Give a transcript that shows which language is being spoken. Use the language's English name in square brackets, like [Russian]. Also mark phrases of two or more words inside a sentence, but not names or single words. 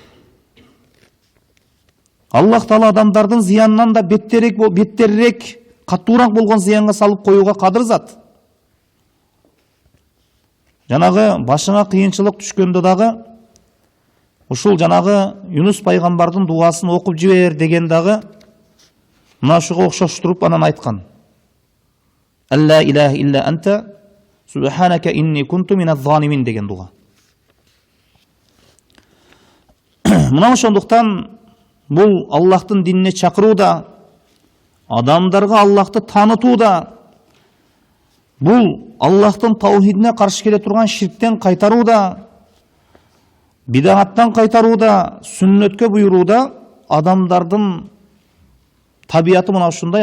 [Kyrgyz] Аллах Таала адамдардын зыянынан да беттерирээк, каттуураак болгон зыянга салып коюуга кадыр зат. Жанагы башыңа кыйынчылык түшкөндө дагы ушул жанагы Юнус пайгамбардын дуасын окуп жибер деген дагы мына ушуга окшоштуруп анан айткан. [Arabic] لا إله إلا أنت سبحانك إني كنت من الظالمين [Kyrgyz] деген дуа. Мына ошондуктан бул Аллахтын динине чакыруу да, адамдарга Аллахты таанытуу да, бул Аллахтын таухидине каршы келе турган ширктен кайтаруу да, бидааттан кайтаруу да, сүннөткө буйруу да, адамдардын табияты мына ушундай.